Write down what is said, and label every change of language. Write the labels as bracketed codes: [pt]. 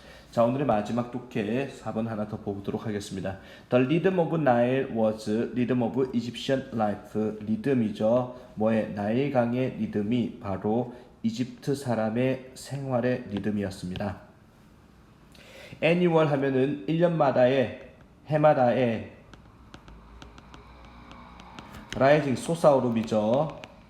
[ko] 자, 오늘의 마지막 독해 4번 하나 더 보도록 하겠습니다. [en] The rhythm of Nile was rhythm of Egyptian life. [ko] 리듬이죠. 뭐의? 나일강의 리듬이 바로 이집트 사람의 생활의 리듬이었습니다. annual 하면은 1년마다의 해마다의 rising 솟아오름이죠.